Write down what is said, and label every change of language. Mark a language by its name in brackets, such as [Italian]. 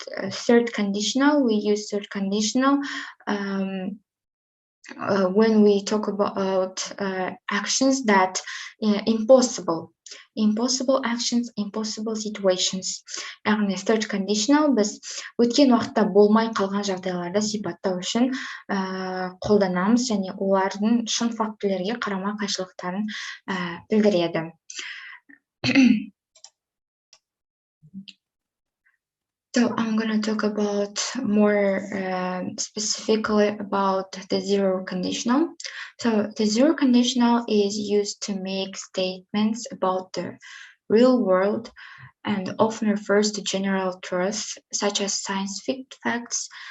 [English] Third conditional, we use third conditional when we talk about actions that impossible actions, impossible situations. [Kazakh] Яғни third conditional біз өткен уақытта болмай қалған жағдайларды сипаттау үшін қолданамыз және олардың шын фактілерге қарама қайшылықтарын білдіреді. [English] So I'm going to talk about more specifically about the zero conditional. So the zero conditional is used to make statements about the real world and often refers to general truths such as scientific facts.